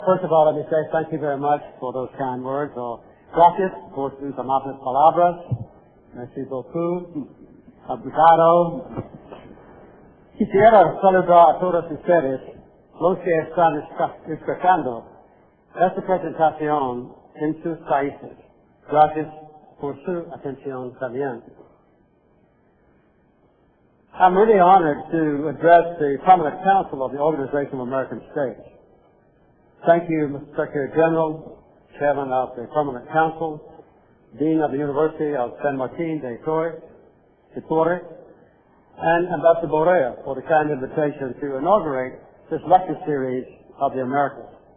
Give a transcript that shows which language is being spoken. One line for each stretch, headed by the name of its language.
English: First of all, let me say thank you very much for those kind words.
Spanish: Gracias por sus amables palabras.
French: Merci beaucoup.
Portuguese: Obrigado.
Spanish: Quisiera saludar a todos ustedes, los que están escuchando esta presentación en sus países. Gracias por su atención también.
English: I'm really honored to address the Permanent Council of the Organization of American States. Thank you, Mr. Secretary General, Chairman of the Permanent Council, Dean of the University of San Martin de Torres, and Ambassador Borrell for the kind invitation to inaugurate this lecture series of the Americas.